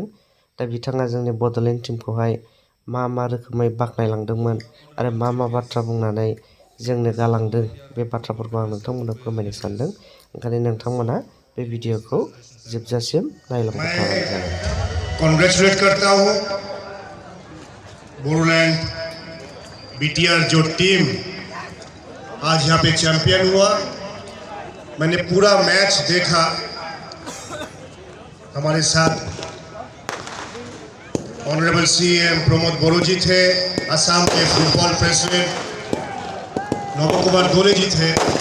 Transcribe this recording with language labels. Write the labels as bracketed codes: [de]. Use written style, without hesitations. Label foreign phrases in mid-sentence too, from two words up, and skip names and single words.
[brx] दा बिथाङा जोंनि बड'लेण्ड टीमखौहाय मा रोखोमै बाख्नायलांदोंमोन आरो मा बाथ्रा बुंनानै जोंनो गालांदों बे बाथ्राफोरखौ आं नोंथांमोननो फोरमायनो सानदों। ओंखायनो नोंथांमोना बे भिडिअखौ जोबजासिम नायलांबाय थाबानो जागोन। [hi] कांग्रेचुलेट करता हूँ बोडोलैंड BTR जो टीम आज यहाँ पे चैंपियन हुआ। मैंने पूरा मैच देखा। हमारे साथ [en] honourable CM [hi] प्रमोद बोरो जी थे, असम के [en] football president [hi] नव कुमार गोले जी थे।